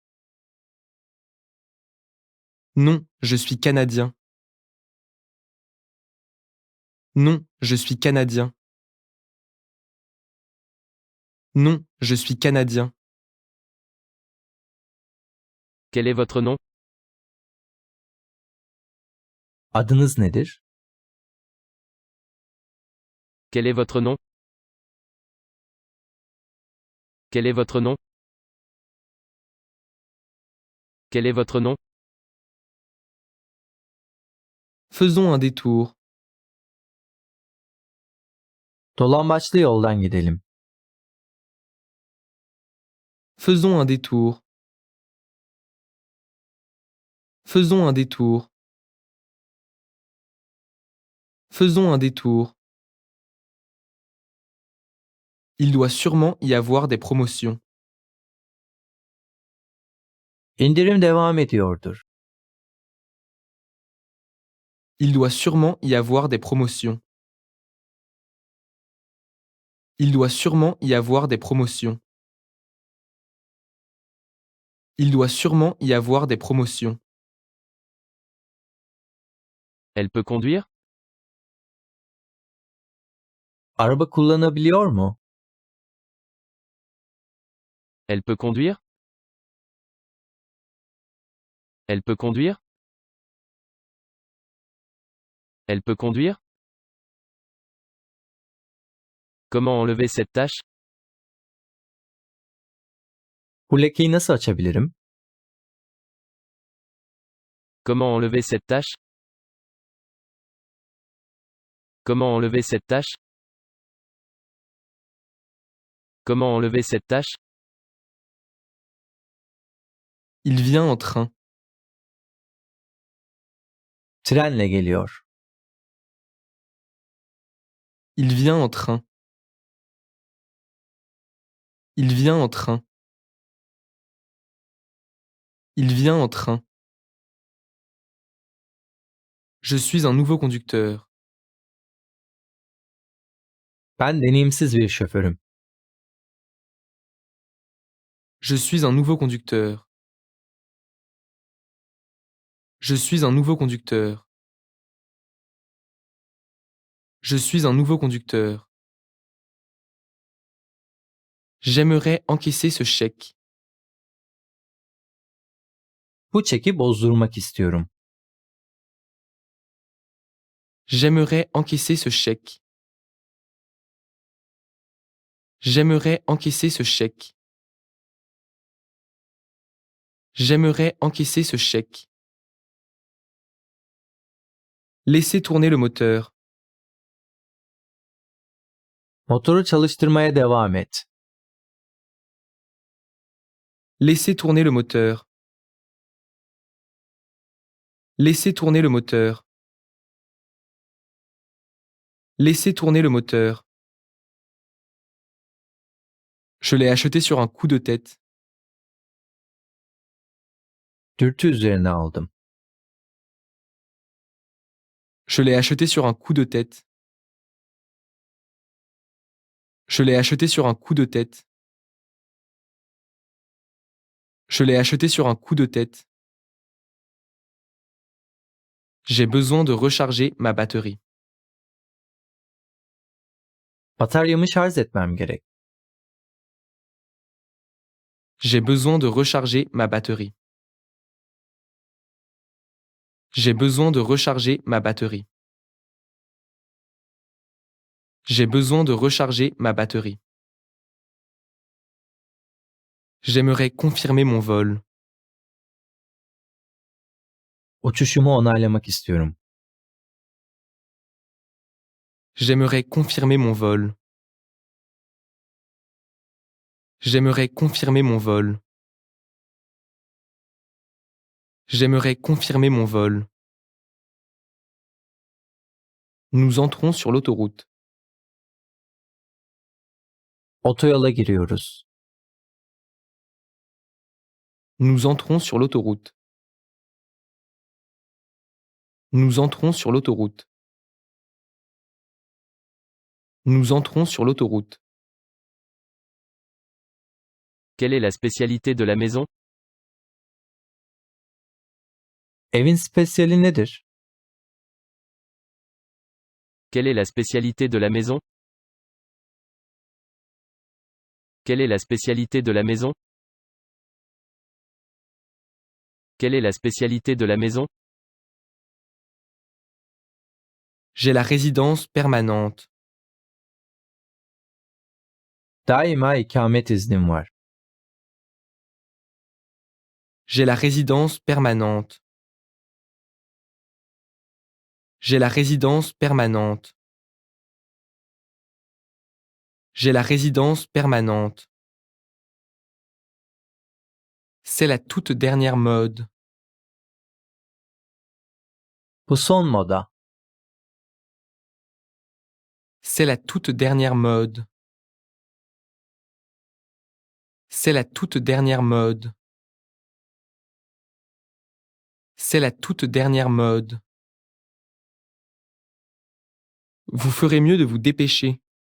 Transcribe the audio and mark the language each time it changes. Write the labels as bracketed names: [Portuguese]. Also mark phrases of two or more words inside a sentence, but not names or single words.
[French] Non, je suis canadien. Non, je suis canadien. Non, je suis canadien. Quel est votre nom? [Turkish] Adınız nedir? [French] Quel est votre nom? Quel est votre nom? Quel est votre nom? Faisons un détour. [Turkish] Dolambaçlı yoldan gidelim. [French] Faisons un détour. Faisons un détour. Faisons un détour. Il doit sûrement y avoir des promotions. [Turkish] İndirim devam ediyordur. [French] Il doit sûrement y avoir des promotions. Il doit sûrement y avoir des promotions. Il doit sûrement y avoir des promotions. Elle peut conduire? [Turkish] Araba kullanabiliyor mu? [French] Elle peut conduire? Elle peut conduire? Elle peut conduire? Comment enlever cette tache? [Turkish] Bu lekeyi nasıl açabilirim? [French] Comment enlever cette tache? Comment enlever cette tache? Comment enlever cette tache? Il vient en train. [Turkish] Trenle geliyor. [French] Il vient en train. Il vient en train. Il vient en train. Je suis un nouveau conducteur. [Turkish] Ben deneyimsiz bir şoförüm. [French] Je suis un nouveau conducteur. Je suis un nouveau conducteur. Je suis un nouveau conducteur. J'aimerais encaisser ce chèque. [Turkish] Bu çeki bozdurmak istiyorum. [French] J'aimerais encaisser ce chèque. J'aimerais encaisser ce chèque. J'aimerais encaisser ce chèque. Laissez tourner le moteur. [Turkish] Motoru çalıştırmaya devam et. [French] Laissez tourner le moteur. Laissez tourner le moteur. Laissez tourner le moteur. Je l'ai acheté sur un coup de tête. [Turkish] Dürtü üzerine aldım. [French] Je l'ai acheté sur un coup de tête. Je l'ai acheté sur un coup de tête. Je l'ai acheté sur un coup de tête. J'ai besoin de recharger ma batterie. [Turkish] Bataryamı şarj etmem gerek. [French] J'ai besoin de recharger ma batterie. J'ai besoin de recharger ma batterie. J'ai besoin de recharger ma batterie. J'aimerais confirmer mon vol. [Turkish] Uçuşumu onaylamak istiyorum. [French] J'aimerais confirmer mon vol. J'aimerais confirmer mon vol. J'aimerais confirmer mon vol. Nous entrons sur l'autoroute. [Turkish] Otoyola giriyoruz. [French] Nous entrons sur l'autoroute. Nous entrons sur l'autoroute. Nous entrons sur l'autoroute. Quelle est la spécialité de la maison? [Turkish] Evin spesiyali nedir? [French] Quelle est la spécialité de la maison? Quelle est la spécialité de la maison? Quelle est la spécialité de la maison? J'ai la résidence permanente. [Turkish] Daima ikamet iznim var. [French] J'ai la résidence permanente. J'ai la résidence permanente. J'ai la résidence permanente. C'est la toute dernière mode. [Turkish] Bu son moda. [French] C'est la toute dernière mode. C'est la toute dernière mode. C'est la toute dernière mode. Vous ferez mieux de vous dépêcher.